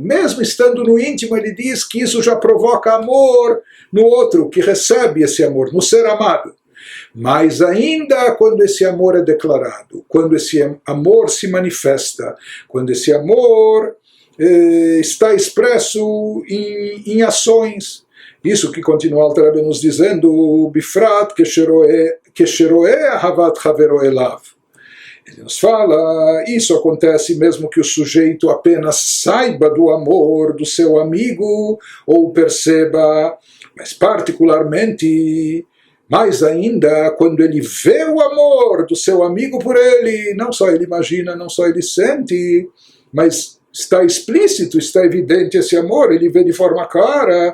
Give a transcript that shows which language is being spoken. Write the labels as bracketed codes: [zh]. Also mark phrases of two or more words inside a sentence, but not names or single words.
[pt] Mesmo estando no íntimo, ele diz que isso já provoca amor no outro, que recebe esse amor, no ser amado. Mas ainda quando esse amor é declarado, quando esse amor se manifesta, quando esse amor está expresso em ações. Isso que continua o Alter Rebbe nos dizendo, [he] בפרט כשרואה אהבת חבירו אליו. [pt] Ele nos fala, isso acontece mesmo que o sujeito apenas saiba do amor do seu amigo, ou perceba, mas particularmente, mais ainda, quando ele vê o amor do seu amigo por ele, não só ele imagina, não só ele sente, mas está explícito, está evidente esse amor, ele vê de forma clara.